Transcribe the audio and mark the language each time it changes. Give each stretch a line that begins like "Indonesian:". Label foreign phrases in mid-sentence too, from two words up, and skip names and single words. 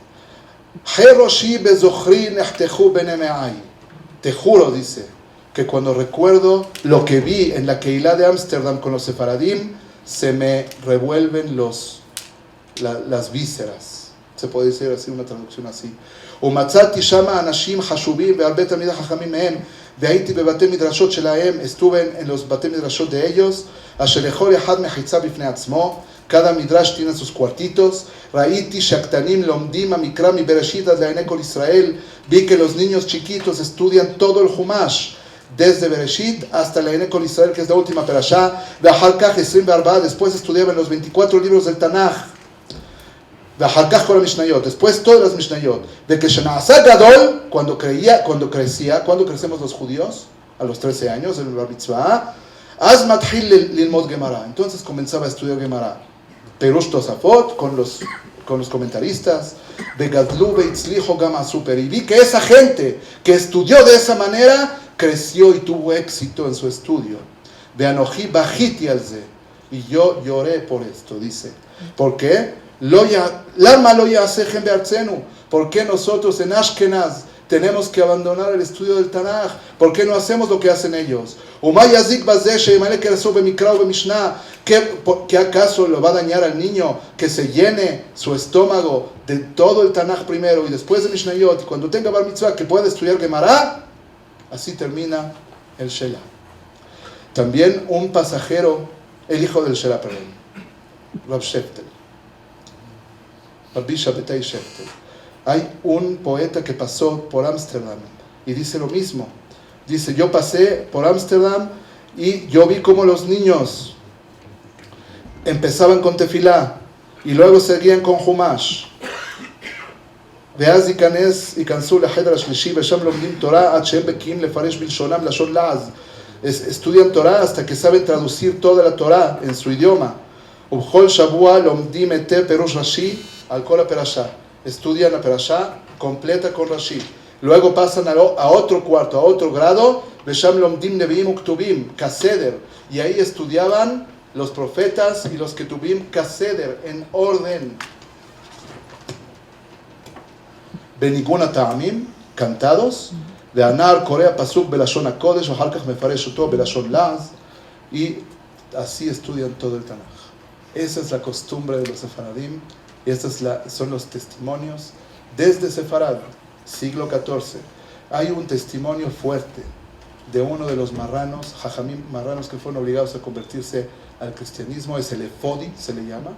Spanish: Te juro, dice, que cuando recuerdo lo que vi en la Keilah de Ámsterdam con los sefaradim, se me revuelven las vísceras. Se puede decir así, una traducción así.
Hebrew: ומצאתי שם אנשים חשובים והרבה תלמידי חכמים מהם והייתי בבתי מדרשות שלהם,
Spanish: estuve en los
Hebrew: בתי מדרשות
Spanish: de ellos,
Hebrew: אשר לכל אחד מחיצה בפני עצמו,
Spanish: cada midrash tiene sus cuartitos,
Hebrew: ראיתי שהקטנים לומדים המקרא מבראשית עד לעיני כל ישראל,
Spanish: vi que los niños chiquitos estudian todo el Humash, desde Bereshit hasta
Hebrew: לעיני כל ישראל,
Spanish: que es la última perashá,
Hebrew: ואחר כך 24,
Spanish: después estudiaban los 24 libros del Tanaj,
Hebrew: ואחר כך כל המשניות,
Spanish: después todas las משניות,
Hebrew: וכשנעשה גדול,
Spanish: cuando crecemos los judíos, a los 13 años, en el
Hebrew: בר מצווה, אז מתחיל ללמוד גמרא,
Spanish: entonces comenzaba a estudiar Gemara,
Hebrew: פירוש תוספות,
Spanish: con los comentaristas,
Hebrew: וגדלו והצליחו גם הסופר,
Spanish: y vi que esa gente que estudió de esa manera, creció y tuvo éxito en su estudio.
Hebrew: ואנוכי בכיתי על זה,
Spanish: y yo lloré por esto, dice, ¿por qué?
Hebrew: למה לא יעשיכם בארצנו?
Spanish: ¿Por qué nosotros en Ashkenaz tenemos que abandonar el estudio del Tanaj? ¿Por qué no hacemos lo que hacen ellos? ומה יזיק בזה שימלא כרסו במקרא ובמשנה? ¿Qué acaso lo va a dañar al niño que se llene su estómago de todo el Tanaj primero y después de Mishnayot, y cuando tenga
Hebrew: בר מצווה
Spanish: que pueda estudiar Gemara? Así termina el Shelah. También un pasajero, el hijo del Shelah, perdón, Rab Sheftel, Rabbi Shabbatai Sheftel. Hay un poeta que pasó por Ámsterdam y dice lo mismo. Dice, yo pasé por Ámsterdam y yo vi cómo los niños empezaban con tefilá y luego seguían con Humash.
Hebrew: ואז ייכנסו לחדר השלישי ושם לומדים תורה עד שהם בקיאים לפרש בלשונם לשון לעז.
Spanish: Estudian Torah hasta que saben traducir toda la Torah en su idioma.
Hebrew: ובכל שבוע לומדים היטב פירוש רש"י על כל הפרשה.
Spanish: Estudian la perashá completa con Rashi. Luego pasan a otro cuarto, a otro grado,
Hebrew: ושם לומדים נביאים וכתובים, כסדר.
Spanish: Y ahí estudiaban los profetas y los ketubim כסדר, en orden.
Hebrew: בניגון הטעמים, cantados, והנער קורא הפסוק בלשון הקודש, ואחר כך מפרש אותו בלשון לעז,
Spanish: y así estudian todo el Tanaj. Esa es la costumbre de los sefaradim, y estos son los testimonios desde Sefarad, siglo XIV. Hay un testimonio fuerte de uno de los marranos, jajamim marranos que fueron obligados a convertirse al cristianismo, es el Efodi, se le llama.